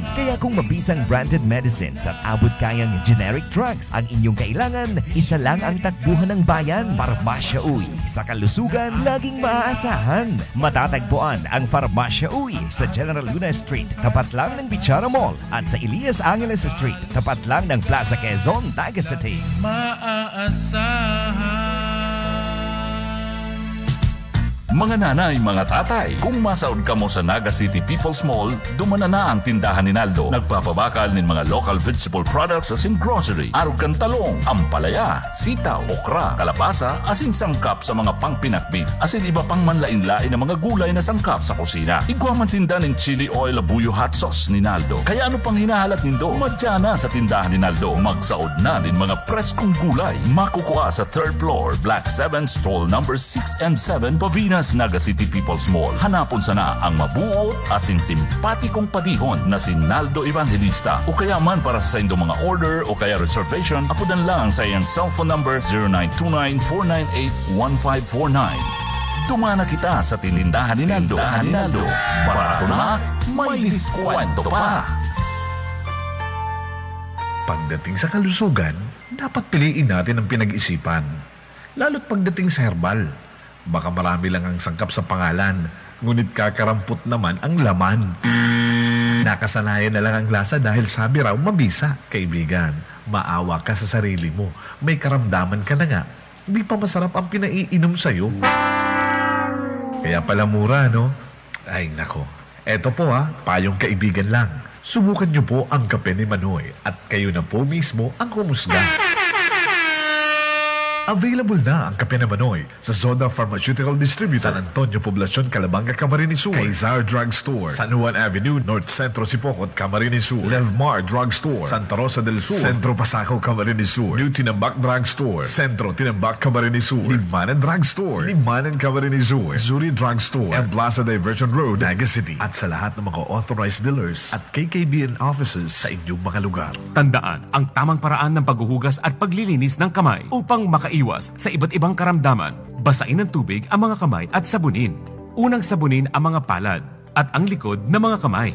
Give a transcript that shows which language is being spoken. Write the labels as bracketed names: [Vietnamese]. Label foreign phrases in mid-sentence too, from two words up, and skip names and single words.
[Filipino] Kaya kung mabisang [English] branded medicines [Filipino] at abot kayang [English] generic drugs [Filipino] ang inyong kailangan, isa lang ang takbuhan ng bayan. Parmasya Uy sa kalusugan laging maaasahan. Matatagpuan ang Parmasya Uy sa General Luna Street, tapat lang ng Bichara Mall, at sa Elias Angeles Street, tapat lang ng Plaza Quezon, Naga City. Maaasahan. [Bikol] Mga nanay, mga tatay, kung masaod ka mo sa Naga City People's Mall, dumana na ang tindahan ni Naldo. Nagpapabakal ng mga [English] local vegetable products as in grocery. [Bikol] Arog kang talong, ampalaya, sitaw, okra, kalabasa, asin sangkap sa mga pangpinakbit. Asin iba pang manlain-lain na mga gulay na sangkap sa kusina. Igwaman sinda ng [English] chili oil [Bikol] labuyo [English] hot sauce [Bikol] ni Naldo. Kaya ano pang hinahalat nindo? Madya na sa tindahan ni Naldo. Magsaod na din mga preskong gulay. Makukuha sa [English] 3rd floor, Black 7, stall number 6 and 7, [Bikol] Pavinas, Naga City People's Mall. Hanapon sana ang mabuot asing simpatikong padihon na si Naldo Evangelista. O kaya man para sa inyong mga order o kaya reservation, apudan lang sa iyang [English] cellphone number [Bikol] 0929-498-1549. Tumana kita sa tinindahan ni Naldo. Barato na, may diskwento pa. [Filipino] Pagdating sa kalusugan, dapat piliin natin ang pinag-isipan. Lalo't pagdating sa herbal. Baka marami lang ang sangkap sa pangalan, ngunit kakarampot naman ang laman. Nakasanayan na lang ang lasa dahil sabi raw mabisa. Kaibigan, maawa ka sa sarili mo. May karamdaman ka na nga. Di pa masarap ang pinaiinom sa'yo. Kaya pala mura, no? Ay, nako. Eto po payong kaibigan lang. Subukan niyo po ang kape ni Manoy at kayo na po mismo ang humusga. Available na ang kape na Manoy sa Zoda Pharmaceutical Distributor, San Antonio Poblacion, Calabanga, Camarines Sur, Kaysar Drug Store, San Juan Avenue, North Centro Sipocot, Camarines Sur, Levmar Drug Store, Santa Rosa del Sur, Centro Pasaco, Camarines Sur, New Tinambak Drug Store, Centro Tinambak, Camarines Sur, Limanan Drug Store, Limanan, Camarines Sur, Zuri Drug Store, and Plaza Diversion Road, Naga City, at sa lahat ng mga [English] authorized dealers [Filipino] at KKBN offices sa inyong mga lugar. Tandaan ang tamang paraan ng paghuhugas at paglilinis ng kamay upang makaiwas sa iba't ibang karamdaman. Basain ng tubig ang mga kamay at sabunin. Unang sabunin ang mga palad at ang likod ng mga kamay.